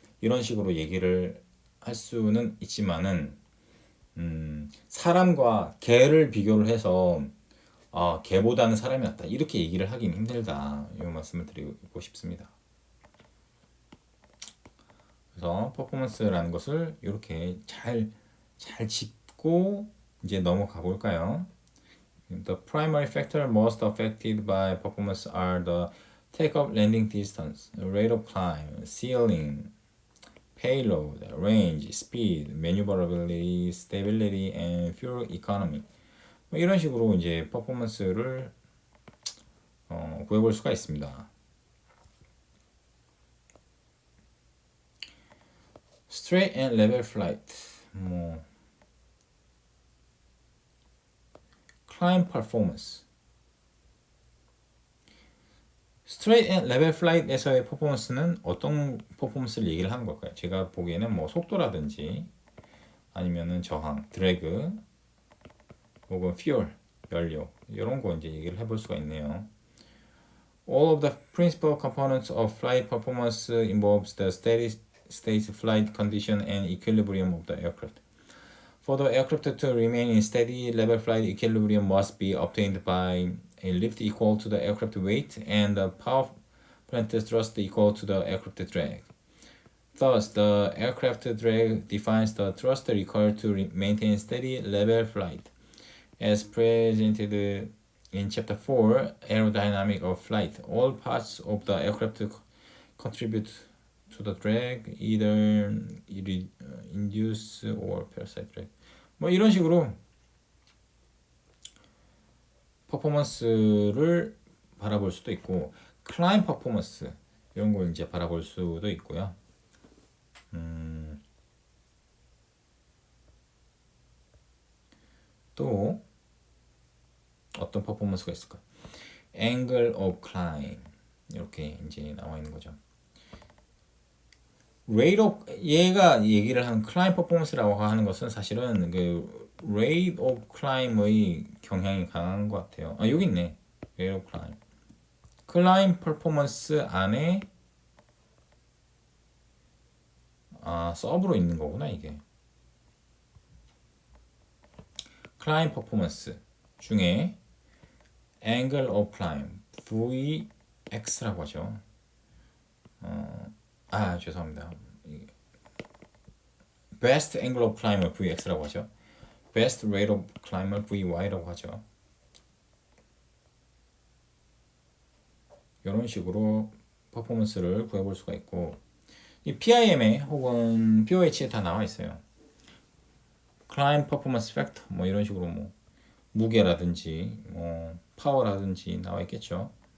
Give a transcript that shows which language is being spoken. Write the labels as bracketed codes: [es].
[ko] 이런 식으로 얘기를 할 수는 있지만은 사람과 개를 비교를 해서 개보다는 사람이 낫다. 이렇게 얘기를 하긴 힘들다. 이 말씀을 드리고 싶습니다. 그래서 퍼포먼스라는 것을 이렇게 잘 짚고 이제 넘어가 볼까요? [en] The primary factor most affected by performance are the takeoff landing distance, rate of climb, ceiling, payload, range, speed, maneuverability, stability, and fuel economy. [ko] 뭐 이런 식으로 이제 퍼포먼스를 구해볼 수가 있습니다. [en] Straight and level flight, 뭐 climb performance. [ko] Straight and level flight에서의 퍼포먼스는 어떤 퍼포먼스를 얘기를 하는 걸까요? 제가 보기에는 뭐 속도라든지 아니면은 저항, 드래그, 혹은 fuel, 연료 이런 거 이제 얘기를 해볼 수가 있네요. [en] All of the principal components of flight performance involves the steady state flight condition and equilibrium of the aircraft. For the aircraft to remain in steady level flight, equilibrium must be obtained by a lift equal to the aircraft weight and the power plant thrust equal to the aircraft drag. Thus, the aircraft drag defines the thrust required to maintain steady level flight. As presented in Chapter 4, Aerodynamic of Flight, all parts of the aircraft contribute to the drag, either induce or parasite drag. [ko] 뭐 이런 식으로 퍼포먼스를 바라볼 수도 있고, 클라임 퍼포먼스 이런 걸 이제 바라볼 수도 있고요. 또 어떤 퍼포먼스가 있을까? Angle of climb 이렇게 이제 나와 있는 거죠. Rate of 얘가 얘기를 하는 climb 퍼포먼스라고 하는 것은 사실은 그 rate of climb의 경향이 강한 것 같아요. 여기 있네. [en] rate of climb. [ko] climb 퍼포먼스 안에 서브로 있는 거구나 이게. climb 퍼포먼스 중에 angle of climb VX라고 하죠. 죄송합니다. best angle of climb을 VX라고 하죠. best rate of climb을 VY라고 하죠. 이런 식으로 퍼포먼스를 구해볼 수가 있고, 이 PIM에 혹은 POH에 다 나와 있어요. climb performance factor 뭐 이런 식으로 뭐 무게라든지 뭐 파워라든지 나와 있겠죠.